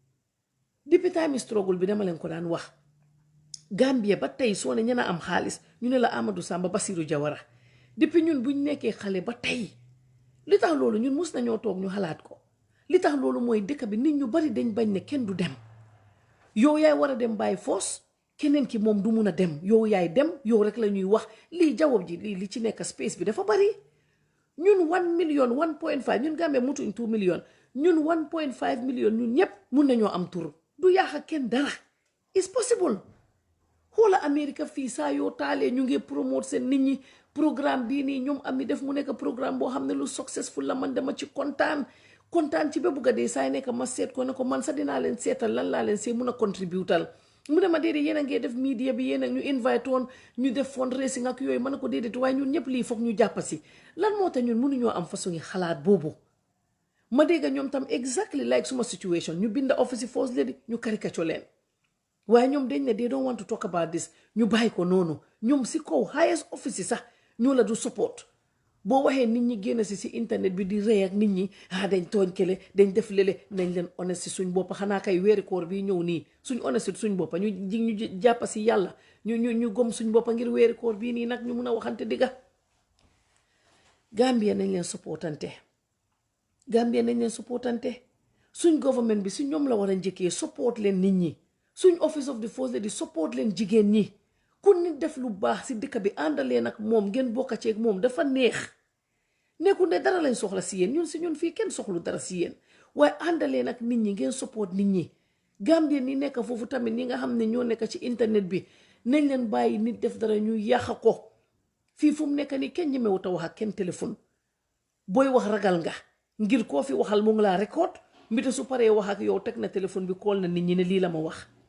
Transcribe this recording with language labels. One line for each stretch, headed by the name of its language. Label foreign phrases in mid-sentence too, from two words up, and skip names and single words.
Wolof: depuis
English: time struggle
Wolof: bi dama leen ko daan wax Gambia ba tey soo ne ñana am xaalis ñu ne la Amadou Samba Basiru Jawara depuis ñun buñ nekkee xale ba tey li tax loolu ñun mus nañoo toog ñu xalaat ko li tax loolu mooy dëkk bi nit ñu bari dañ bañ ne kenn du dem yow yaay war a dem bàyyi foos keneen ki moom du mun a dem yow yaay dem yow rek la ñuy wax lii jawab ji li ci nekk space bi dafa bari ñun 1 million 1.5 ñun Gambia mutuñ 2 million ñun 1.5 million ñun ñëpp mun nañoo am tur du yaax kenn dara
English: it's possible
Wolof: xoola Amérique fii saa yoo taalee ñu ngi promote seen nit ñi programme bii nii ñoom am mi def mu nekk programme boo xam ne lu successful la man dama ci kontaan ci ba bugga dee saa nekk ma seet ko ne ko man sax dinaa leen seetal lan laa leen see mun a contributal mu ne ma déedéet yéen a ngee def media bi yéen a ñu invite woon ñu def fundraising ak yooyu ma ne ko déedéet waaye ñun ñëpp lii foog ñu jàppa si lan moo tax ñun mënuñoo am façon yi xalaat boobu ma dégg ñoom tam
English: exactly like
Wolof: suma situation ñu bind
English: office first lady
Wolof: ñu caricature leen waaye ñoom dañ ne
English: they don't want to talk about this
Wolof: ñu bàyyi ko noonu ñoom si kaw
English: highest office
Wolof: yi sax ñoo la du support boo waxee nit ñi génn si internet bi di rey ak nit ñi dañ tooñ kele dañ def lele nañ leen honest si suñ bopp xanaa kay weeri koor bii ñëw nii suñ honest si suñ boppa ñu jàppa si yàlla ñu gom suñ boppa ngir weeri koor bii nii nag ñu mun a waxante digga Gambia nañ leen supportante suñ government bi si ñoom la war a njëkkee support leen nit ñi suñ
English: office of the first lady
Wolof: support leen jigéen ñi ku nit def lu baax si dëkk bi àndalee nag moom ngeen bokka ceeg moom dafa neex nekkul ne dara lañ soxla si yéen ñun fii kenn soxlu dara si yéen waaye àndalee nag nit ñi ngeen support nit ñi Gambien ni nekk foofu tamit ñi nga xam ne ñoo nekk ci internet bi nañ leen bàyyi nit def dara ñu yàq ko fii fu mu nekk nii kenn ñemewut a wax ak kenn téléphone booy wax ragal nga ngir koo fi waxal mu ngi laa record mbite su paree wax ak yow teg na téléphone bi kool na nit ñi ne lii la ma wax